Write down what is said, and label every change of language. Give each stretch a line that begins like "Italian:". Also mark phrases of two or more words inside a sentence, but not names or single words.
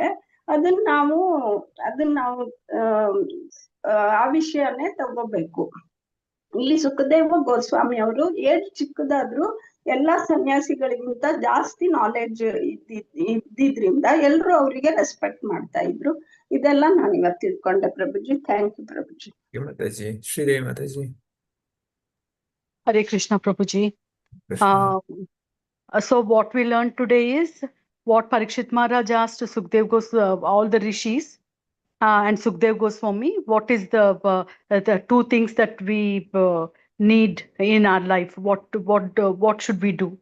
Kannada: ಅದನ್ನ ನಾವು ಆ ವಿಷಯನೇ ತಗೋಬೇಕು. ಇಲ್ಲಿ ಸುಖದೇವ ಗೋಸ್ವಾಮಿ ಅವರು ಏಜ್ ಚಿಕ್ಕದಾದ್ರು ಎಲ್ಲಾ ಸನ್ಯಾಸಿಗಳಿಗಿಂತ ಜಾಸ್ತಿ ನಾಲೆಜ್ ಇದ್ದಿದ್ರಿಂದ ಎಲ್ರು ಅವರಿಗೆ ರೆಸ್ಪೆಕ್ಟ್ ಮಾಡ್ತಾ ಇದ್ರು. ಇದೆಲ್ಲ ನಾನು ಇವತ್ತು ತಿಳ್ಕೊಂಡೆ ಪ್ರಭುಜಿ.
English: thank you
Kannada: ಪ್ರಭುಜಿ.
English: Mataji. Shridevi Mataji. Hare Krishna Prabhuji. Krishna. So what we learned today is what Parikshit Maharaj asked to Sukdev all the rishis and Sukdev Goswami, what is the two things that we need in our life? What should we do?